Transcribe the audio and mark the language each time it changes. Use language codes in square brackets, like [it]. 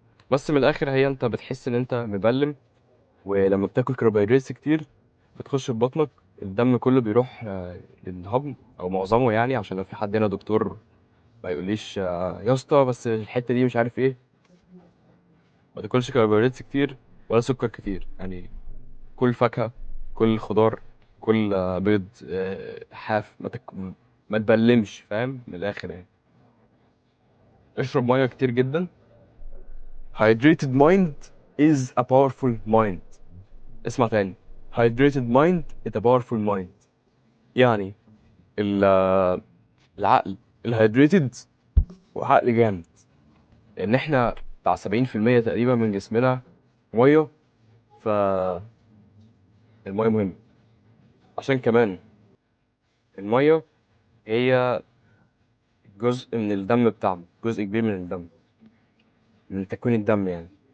[ar] بس من الاخر هي انت بتحس ان انت مبلم، ولما بتاكل كربوهيدرات كتير بتخش في بطنك، الدم كله بيروح للهضم او معظمه، يعني عشان لو في حد هنا دكتور ما يقوليش يا اسطى بس الحته دي مش عارف ايه. ما تاكلش كربوهيدرات كتير ولا سكر كتير، يعني كل فاكهه، كل خضار، كل بيض حاف، ما تبلمش، فاهم؟ من الاخر يعني. اشرب ميه كتير جدا. [en] hydrated mind is a powerful mind. [ar] اسمع تاني. [en] hydrated mind is a powerful mind. [ar] يعني العقل الهيدريتد وعقل جامد. لان احنا بتاع 70% تقريبا من جسمنا ميه. ف الميه مهم، عشان كمان الميه هي جزء من الدم بتاعنا، جزء كبير من الدم، من تكوين الدم يعني.